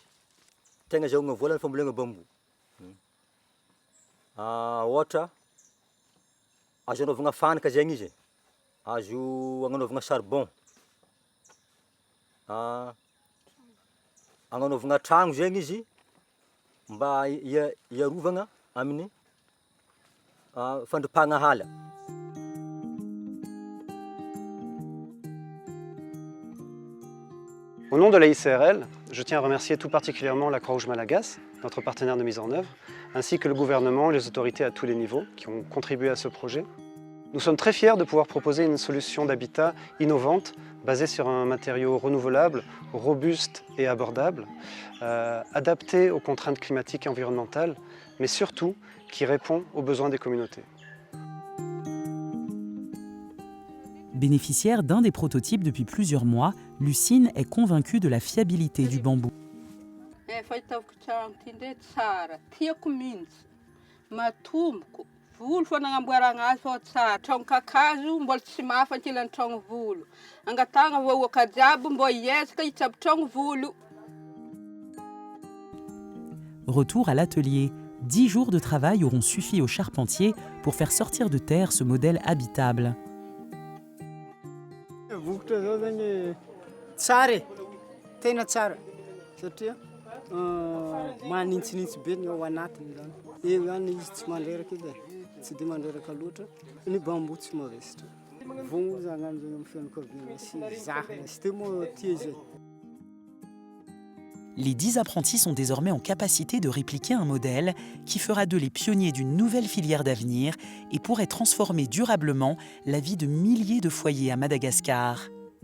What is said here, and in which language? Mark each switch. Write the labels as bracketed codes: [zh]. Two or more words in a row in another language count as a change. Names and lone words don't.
[mg] Tegna azahoagna vola ny fambolena bambo. Ohatra azo agnanovagna fanaka zegny izy. Azo agnanovagna charbon. Agnanovagna tragno zegny izy mba iarovagna amin'ny fandropahagna hala. [fr] Au nom de la ICRL, je tiens à remercier tout particulièrement la Croix-Rouge Malagasy, notre partenaire de mise en œuvre, ainsi que le gouvernement et les autorités à tous les niveaux qui ont contribué à ce projet. Nous sommes très fiers de pouvoir proposer une solution d'habitat innovante, basée sur un matériau renouvelable, robuste et abordable, adapté aux contraintes climatiques et environnementales, mais surtout qui répond aux besoins des communautés. Bénéficiaire d'un des prototypes depuis plusieurs mois, Lucine est convaincue de la fiabilité du bambou. [mg] Volo fa nagnamboaragna azy fa tsara, tragno kakazo mbola tsy mafy ankilan'ny tragno volo. Angatagna vahoaka jiaby mbo hiezaka hitsabo tragno volo. [fr] Retour à l'atelier. 10 jours de travail auront suffi aux charpentiers pour faire sortir de terre ce modèle habitable. [mg] Vokatra zao zany tsara e, tena tsara satria manintsinintsy be ny ao anatiny zany. Eo zany izy tsy mandreraka izy e, tsy dia mandreraka loatra. Ny bambo tsy mavesitra. Vogno zany amin'ny fianakaviana sy zahana sy dia moa tia izay. [fr] Les 10 apprentis sont désormais en capacité de répliquer un modèle qui fera d'eux les pionniers d'une nouvelle filière d'avenir et pourrait transformer durablement la vie de milliers de foyers à Madagascar.